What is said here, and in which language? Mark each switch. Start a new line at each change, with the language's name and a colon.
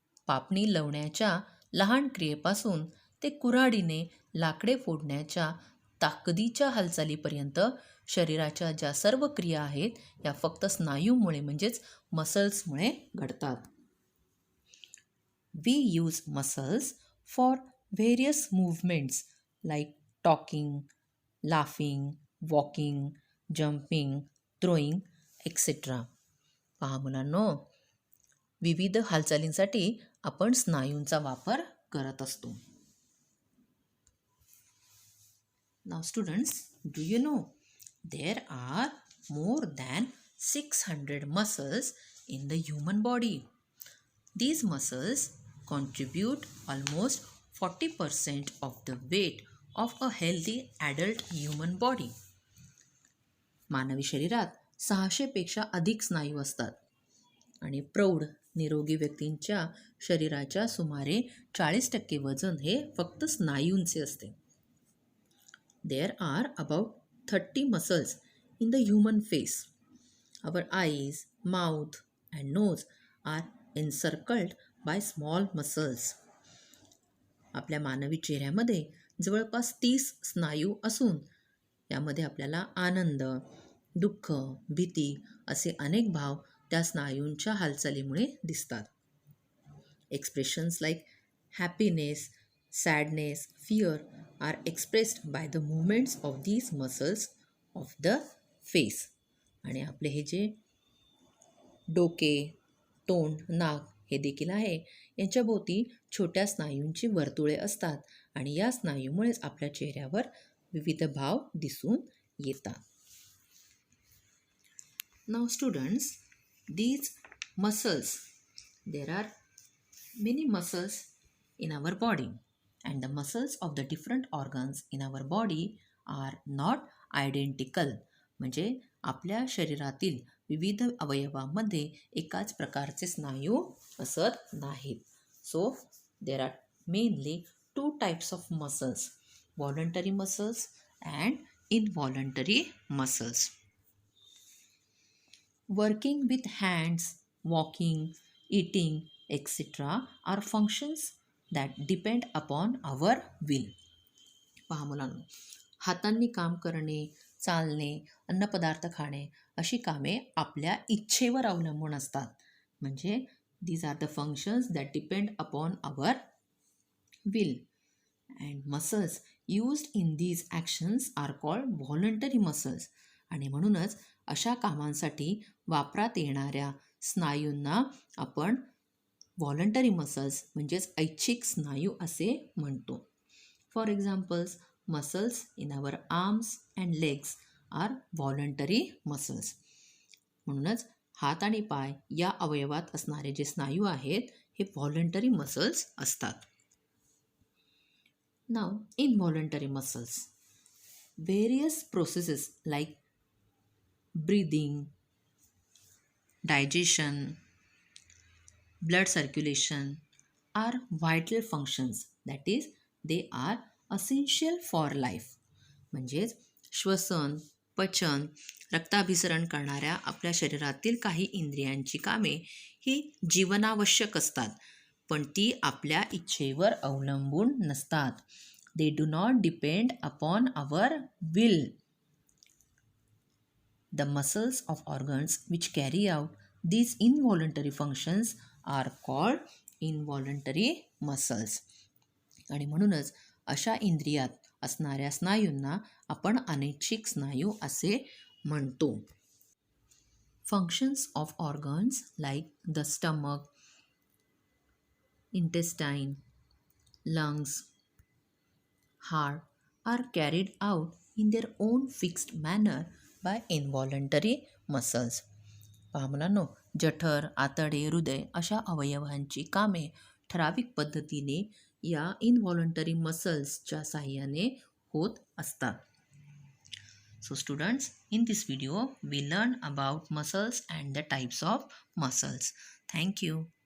Marathi: पापणी लावण्याच्या लहान क्रियेपासून ते कुऱ्हाडीने लाकडे फोडण्याच्या ताकदीच्या हालचालीपर्यंत शरीराच्या ज्या सर्व क्रिया आहेत या फक्त स्नायूमुळे म्हणजेच मसल्समुळे घडतात.
English: We use muscles for various movements like talking, laughing, walking, jumping, throwing, etc.
Marathi: पहा मुलांनो, विविध हालचालींसाठी आपण स्नायूंचा वापर करत असतो.
English: Now students, do you know there are more than 600 muscles in the human body. These muscles contribute almost 40% of the weight of a healthy adult human body.
Marathi: मानवी शरीरात 600 पेक्षा अधिक स्नायू असतात आणि प्रौढ निरोगी व्यक्तींच्या शरीराच्या सुमारे 40% वजन हे फक्त स्नायूंचे असते.
English: There are about 30 muscles in the human face. Our eyes, mouth and nose are encircled by small muscles.
Marathi: आपल्या मानवी चेहऱ्यामध्ये जवळपास 30 स्नायू असून यामध्ये आपल्याला आनंद, दुःख, भीती असे अनेक भाव त्या स्नायूंच्या हालचालीमुळे दिसतात.
English: Expressions like happiness, sadness, fear are expressed by the movements of these muscles of the face.
Marathi: आणि आपले हे जे डोके, तोंड, नाक हे देखील आहे यांच्या भोवती छोट्या स्नायूंची वर्तुळे असतात आणि या स्नायूमुळेच आपल्या चेहऱ्यावर विविध भाव दिसून येतात.
English: Now students, these muscles, there are many muscles in our body and the muscles of the different organs in our body are not identical.
Marathi: म्हणजे आपल्या शरीरातील विविध अवयवांमध्ये एकाच प्रकारचे स्नायू असत नाहीत.
English: So there are mainly two types of muscles, voluntary muscles and involuntary muscles. Working with hands, walking, eating, etc. are functions that depend upon our will.
Marathi: पहा मुलांनो, हातांनी काम करणे, चालणे, अन्नपदार्थ खाणे अशी कामे आपल्या इच्छेवर अवलंबून असतात.
English: म्हणजे these are the functions that depend upon our will. And muscles used in these actions are called voluntary muscles.
Marathi: आणि म्हणूनच अशा कामांसाठी वापरात येणाऱ्या स्नायूंना आपण व्हॉलंटरी मसल्स म्हणजेच ऐच्छिक स्नायू असे म्हणतो.
English: For examples, muscles in our arms and legs are voluntary muscles.
Marathi: म्हणूनच हात आणि पाय या अवयवात असणारे जे स्नायू आहेत हे व्हॉलंटरी मसल्स असतात.
English: Now, involuntary muscles. Various processes like breathing, digestion, blood circulation are vital functions. That is, they are essential for life.
Marathi: म्हणजेच श्वसन, पचन, रक्ताभिसरण करणाऱ्या आपल्या शरीरातील काही इंद्रियांची कामे ही जीवनावश्यक असतात, पण ती आपल्या इच्छेवर अवलंबून नसतात.
English: They do not depend upon our will. The muscles of organs which carry out these involuntary functions are called involuntary muscles.
Marathi: आणि म्हणूनच अशा इंद्रियात असणाऱ्या स्नायूंना आपण अनैच्छिक स्नायू असे म्हणतो.
English: Functions of organs like the stomach, intestine, lungs, heart are carried out in their own fixed manner by involuntary muscles.
Marathi: पहा मुलांनो, जठर, आतडे, हृदय अशा अवयवांची कामे ठराविक पद्धतीने या इनव्हॉलंटरी मसल्सच्या साहाय्याने होत असतात.
English: So students, in this video we learn about muscles and the types of muscles. Thank you.